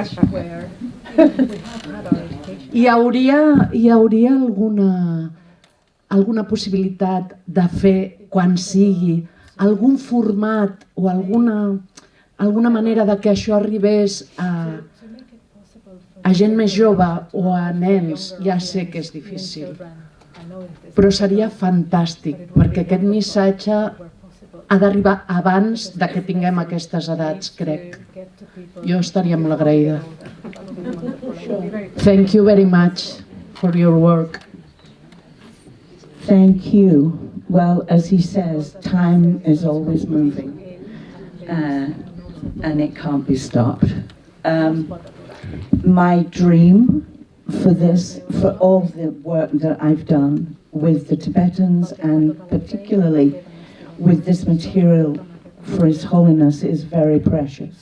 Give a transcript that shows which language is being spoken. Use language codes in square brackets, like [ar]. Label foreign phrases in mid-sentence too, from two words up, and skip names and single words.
[ca] Hi hauria alguna possibilitat de fer quan sigui, algun format o alguna manera de que això arribés a gent més jove o a nens? Ja sé que és difícil, però seria fantàstic, perquè aquest missatge ha d'arribar abans de que tinguem aquestes edats, crec. Jo estaria molt agraïda. [en] Thank you very much for your work. Thank you. Well, as he says, time is always moving, and it can't be stopped. My dream for this, for all the work that I've done with the Tibetans, and particularly with this material for His Holiness, is very precious.